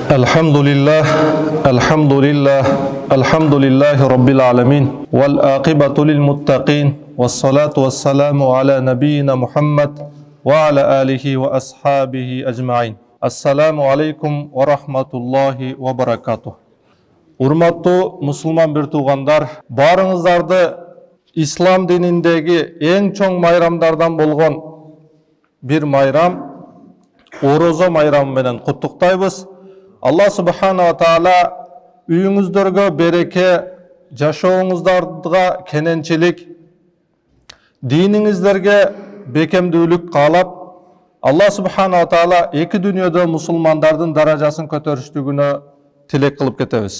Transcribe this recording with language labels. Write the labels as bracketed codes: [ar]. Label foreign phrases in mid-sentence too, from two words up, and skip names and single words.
[ar] الحمد لله، الحمد لله، الحمد لله رب العالمين، والعاقبة للمتقين، والصلاة والسلام على نبينا محمد وعلى آله وأصحابه أجمعين. السلام عليكم ورحمة الله وبركاته. [ky] Урматтуу мусулман бир туугандар, барыңыздарды ислам [kk] диніндегі ең [ky] чоң майрамдардан болгон бир майрам, орозо майрамы менен куттуктайбыз. [ar] الله سبحانه وتعالى [ky] үйүңүздөргө береке, жашооңуздарга кененчилик, диниңиздерге бекемдүүлүк каалап, [ar] الله سبحانه وتعالى [ky] эки дүйнөдө мусулмандардын даражасын көтөрүштүгүнө тилек кылып кетебиз.